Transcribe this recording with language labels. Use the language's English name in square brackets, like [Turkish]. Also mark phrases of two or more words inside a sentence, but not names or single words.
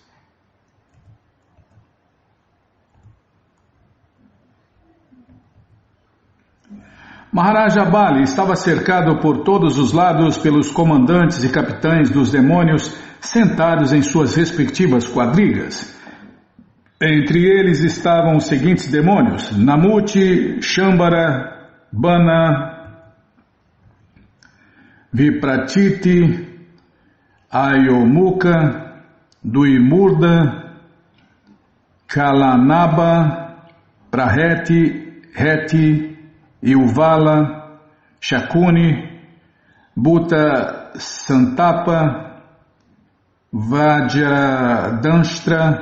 [Portuguese] Maharaja Bali estava cercado por todos os lados pelos comandantes e capitães dos demônios, sentados em suas respectivas quadrigas. Entre eles estavam os seguintes demônios: Namuti, Shambhara, Bana, Vipratiti, Ayomuka, Duimurda, Kalanaba, Praheti, Heti, Ilvala, Shakuni, Bhuta Santapa, Vajradanstra,